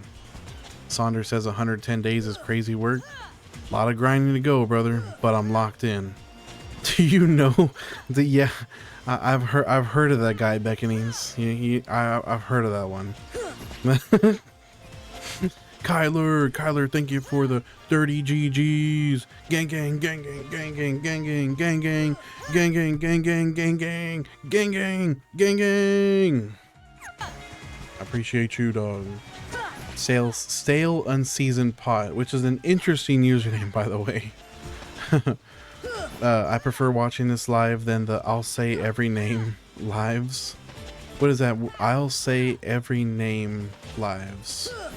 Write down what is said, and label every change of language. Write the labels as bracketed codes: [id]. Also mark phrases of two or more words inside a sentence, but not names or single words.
[en] Saunders says 110 days is crazy work. A lot of grinding to go, brother, but I'm locked in. Do you know the I've heard of that guy, Beckonings. I've heard of that one. Kyler, thank you for the 30 GGs. Gang gang gang gang gang gang gang gang gang gang gang gang gang gang gang gang gang gang gang gang. I appreciate you, dog. Stale unseasoned pot, which is an interesting username, by the way. I prefer watching this live than the I'll say every name lives. What is that? I'll say every name lives.